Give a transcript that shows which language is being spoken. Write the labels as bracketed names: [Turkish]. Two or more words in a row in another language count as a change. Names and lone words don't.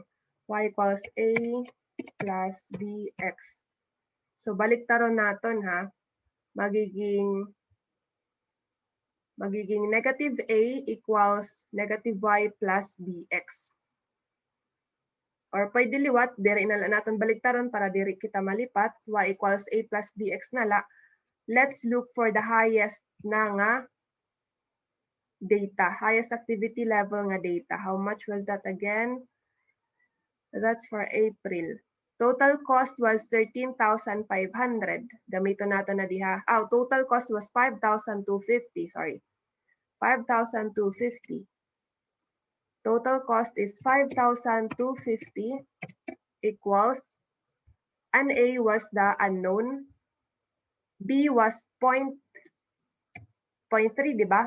[English] Y equals a plus bx. [Hiligaynon] So balik taron natin ha. [English] Magiging negative a equals negative y plus bx. [Hiligaynon] Or pwede liwat, diri na lang natin baliktaron para diri kita malipat. [English] Y equals a plus bx [Hiligaynon] na la. [English] Let's look for the highest [Hiligaynon] na nga [English] data. Highest activity level nga data. How much was that again? That's for April. Total cost was 13,500. [Hiligaynon] Gamito natin na diha. [English] Total cost was 5,250. Sorry. 5,250. total cost is 5,250 equals, an A was the unknown, B was 0.3, [Hiligaynon] di ba?